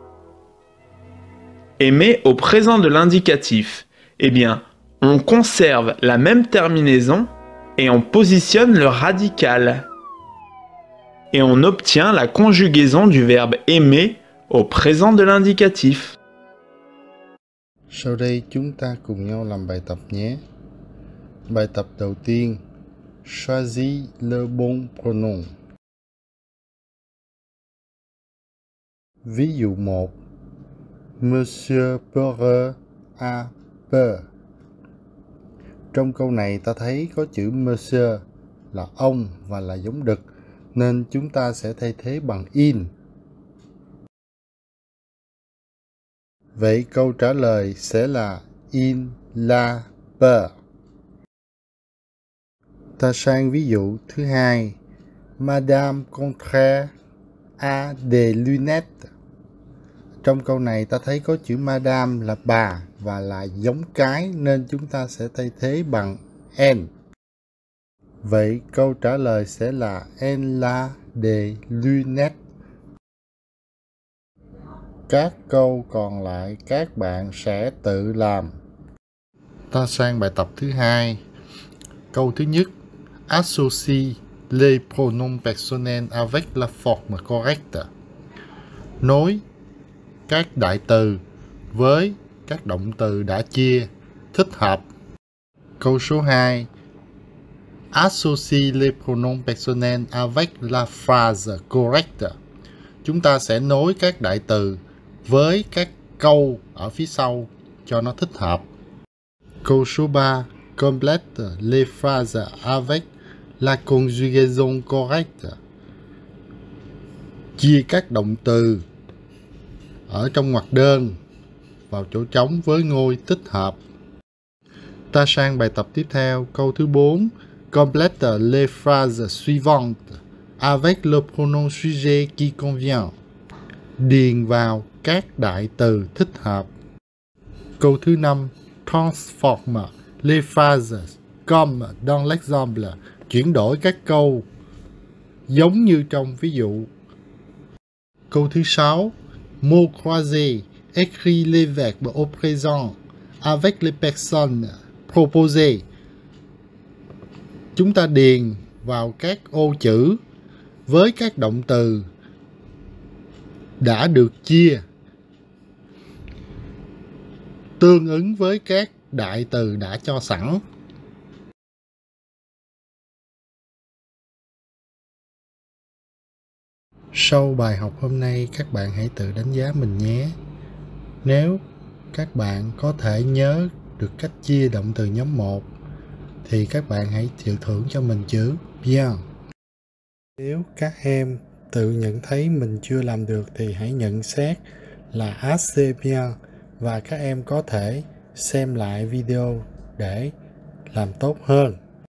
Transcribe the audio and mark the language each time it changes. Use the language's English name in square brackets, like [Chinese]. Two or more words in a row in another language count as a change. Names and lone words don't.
[French] Aimer au présent de l'indicatif. Eh bien, on conserve la même terminaison et on positionne le radical. Et on obtient la conjugaison du verbe aimer au présent de l'indicatif. [Vietnamese] Sau đây chúng ta cùng nhau làm bài tập nhé. Bài tập đầu tiên, [French] choisis le bon pronom. [Vietnamese] Ví dụ 1. [French] Monsieur Peureux a peur. [Vietnamese] Trong câu này ta thấy có chữ monsieur là ông và là giống đực, nên chúng ta sẽ thay thế bằng in. Vậy câu trả lời sẽ là [French] il a peur. [Vietnamese] Ta sang ví dụ thứ hai. [French] Madame Contraire a des lunettes. [Vietnamese] Trong câu này ta thấy có chữ madame là bà và là giống cái, nên chúng ta sẽ thay thế bằng en. Vậy câu trả lời sẽ là [French] elle a des lunettes. [Vietnamese] Các câu còn lại các bạn sẽ tự làm. Ta sang bài tập thứ hai. Câu thứ nhất. [French] Associe les pronoms personnels avec la forme correcte. [Vietnamese] Nối các đại từ với các động từ đã chia thích hợp. Câu số 2. [French] Associe les pronoms personnels avec la phrase correcte. [Vietnamese] Chúng ta sẽ nối các đại từ với các câu ở phía sau cho nó thích hợp. Câu số 3. [French] Complète les phrases avec la conjugaison correcte. [Vietnamese] Chia các động từ ở trong ngoặc đơn vào chỗ trống với ngôi tích hợp. Ta sang bài tập tiếp theo, câu thứ 4. [French] Complète les phrases suivantes avec le pronom sujet qui convient. [Vietnamese] Điền vào các đại từ thích hợp. Câu thứ 5. [French] Transforme les phrases comme dans l'exemple. [Vietnamese] Chuyển đổi các câu giống như trong ví dụ. Câu thứ 6. [French] Mot croisé. Écris les verbes au présent avec les personnes proposées. [Vietnamese] Chúng ta điền vào các ô chữ với các động từ đã được chia tương ứng với các đại từ đã cho sẵn. Sau bài học hôm nay, các bạn hãy tự đánh giá mình nhé. Nếu các bạn có thể nhớ được cách chia động từ nhóm 1 thì các bạn hãy chịu thưởng cho mình chữ bien. Nếu các em tự nhận thấy mình chưa làm được thì hãy nhận xét là [French] assez bien [Vietnamese] và các em có thể xem lại video để làm tốt hơn.